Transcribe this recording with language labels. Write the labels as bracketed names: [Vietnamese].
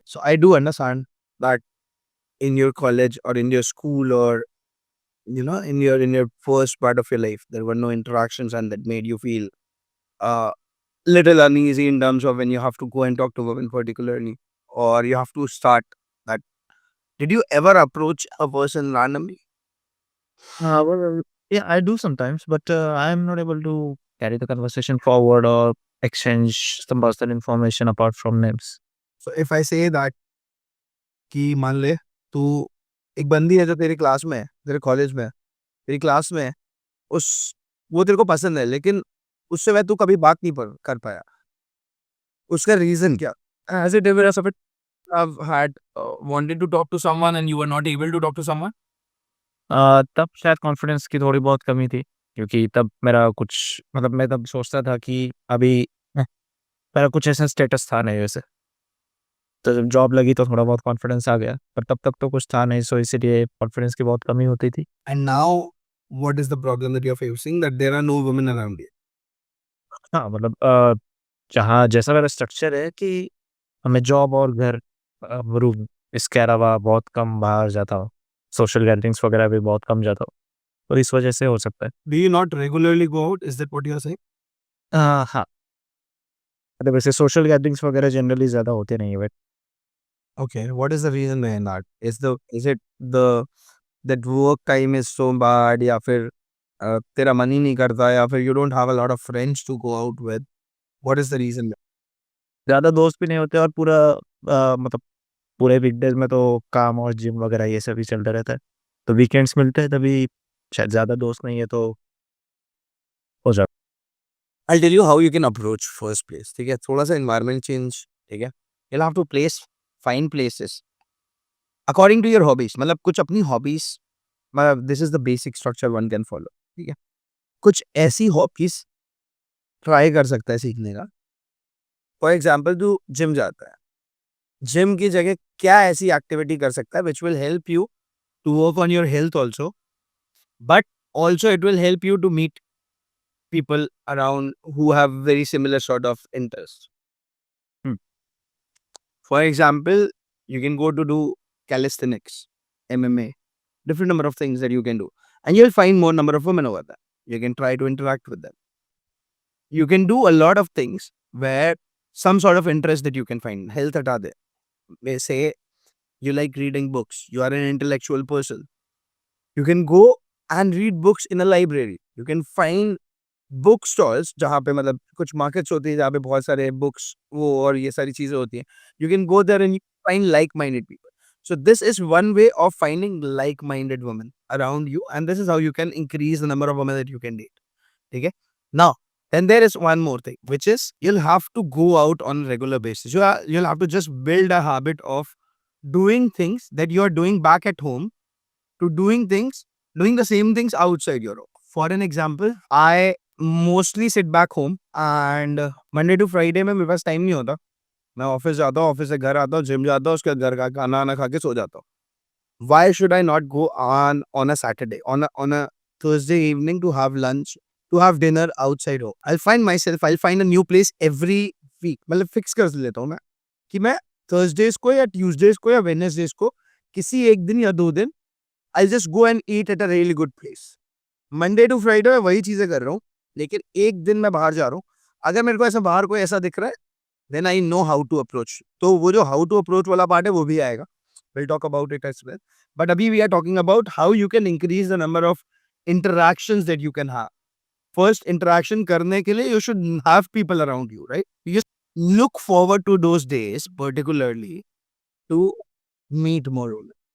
[English] So I do understand that in your college or in your school, or in your first part of your life, there were no interactions, and that made you feel uh little uneasy in terms of when you have to go and talk to women particularly, or you have to start that. Did you ever approach a person randomly? Well, yeah, I do sometimes, but I'm not able to carry the conversation forward or exchange some personal information apart from names. So if I say that [Hindi] कि मान ले तू एक बंदी है जो तेरी class में है, तेरे कॉलेज में है, तेरी क्लास में है, उस वो तेरे को पसंद है, लेकिन उससे वह तू कभी बात नहीं कर पाया। उसका रीज़न क्या? [English] Has it ever happened? I've had wanted to talk to someone and you were not able to talk to someone. [Hindi] तब शायद कॉन्फिडेंस की थोड़ी बहुत कमी थी, क्योंकि तब मेरा कुछ मतलब मैं तब सोचता था कि अभी मेरा कुछ ऐसा स्टेटस था नहीं वैसे, तो जब जॉब लगी तो थोड़ा बहुत कॉन्फिडेंस आ गया, पर तब तक तो कुछ था नहीं, सो इसीलिए कॉन्फिडेंस की बहुत कमी होती थी। [English] And now, what is the problem that you're facing, that there are no women around you? [Hindi] हाँ, मतलब जहाँ जैसा मेरा स्ट्रक्चर है कि मैं जॉब और घर रूम इसके अलावा बहुत कम बाहर जाता हूँ। सोशल गैदरिंग्स वगैरह भी बहुत कम जाता हूँ, तो इस वजह से हो सकता है। [English] Do you not regularly go out? Is that what you're saying? [Hindi] हाँ, मतलब वैसे सोशल गैदरिंग्स वगैरह जनरली ज़्यादा होते नहीं है but [English] Okay, what is the reason behind that? Is it the that work time is so bad, [Hindi] या फिर तेरा मन ही नहीं करता, या फिर [English] you don't have a lot of friends to go out with? What is the reason? [Hindi] ज़्यादा दोस्त भी नहीं होते और पूरा मतलब पूरे वीकडेज़ में तो काम और जिम वगैरह ये सब ही चलता रहता है। तो वीकेंड्स मिलते हैं तभी शायद ज़्यादा दोस्त नहीं है तो हो जाता है। [English] I'll tell you how you can approach first place. [Hindi] ठीक है, थोड़ा सा environment change, ठीक है, [English] you'll have to find places according to your hobbies. मतलब कुछ अपनी hobbies, मतलब this is the basic structure one can follow. [Hindi] ठीक है, कुछ ऐसी hobbies ट्राई कर सकता है सीखने का. [English] for example [Hindi] तू जिम जाता है, जिम की जगह क्या ऐसी एक्टिविटी कर सकता है [English] Which will help you to work on your health also, but also it will help you to meet people around who have very similar sort of interests. For example, you can go to do calisthenics, MMA, different number of things that you can do. And you'll find more number of women over there. You can try to interact with them. You can do a lot of things where some sort of interest that you can find. [Hindi] Health hata de. [English] May say you like reading books. You are an intellectual person. You can go and read books in a library. You can find [Hindi] book stalls जहाँ पे मतलब कुछ markets होती है जहाँ पे बहुत सारे बुक्स वो और ये सारी चीजें होती हैं. [English] You can go there and you find like minded people. So this is one way of finding like minded women around you and this is how you can increase the number of women that you can date. ठीक है, now then there is one more thing, which is you'll have to go out on a regular basis. You'll have to just build a habit of doing things that you're doing back at home to doing the same things outside your home. For an example, I mostly sit back home and Monday to Friday [Hindi] में मेरे पास time नहीं होता. मैं office जाता हूँ, office से घर आता हूँ, जिम जाता हूँ, उसके बाद घर का खाना वाना खा के सो जाता हूँ. [English] Why should I not go on a Saturday, on a Thursday evening to have lunch, to have dinner outside home? I'll find a new place every week. [Hindi] मतलब फिक्स कर लेता हूँ मैं कि मैं Thursdays को या Tuesdays को या Wednesdays को किसी एक दिन या 2 दिन [English] I'll just go and eat at a really good place. [Hindi] Monday to Friday मैं वही चीजें कर रहा हूँ, लेकिन एक दिन मैं बाहर जा रहा हूँ. अगर मेरे को ऐसा बाहर कोई ऐसा दिख रहा है, [English] then I know how to approach. [Hindi] तो वो जो [English] how to approach [Hindi] वाला पार्ट है वो भी आएगा. [English] We'll talk about it as well. But अभी we are talking about how you can increase the number of interactions that you can have. First interaction [Hindi] करने के लिए [English] you should have people around you, right? You just look forward to those days particularly to meet more women.